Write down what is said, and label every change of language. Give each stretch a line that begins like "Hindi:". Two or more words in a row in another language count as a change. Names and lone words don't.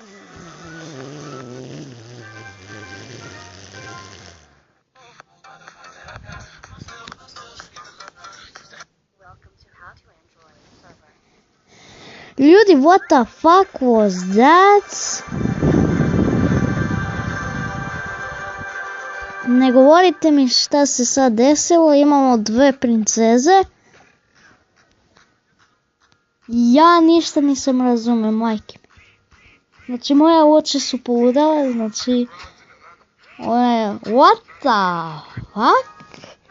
English: Ljudi, what the fuck was that?
Serbian: Ne govorite mi šta se sad desilo, imamo dve princeze. Ja ništa nisam razumio, majke. Znači, moje oči su poludale, znači...
English: What the fuck?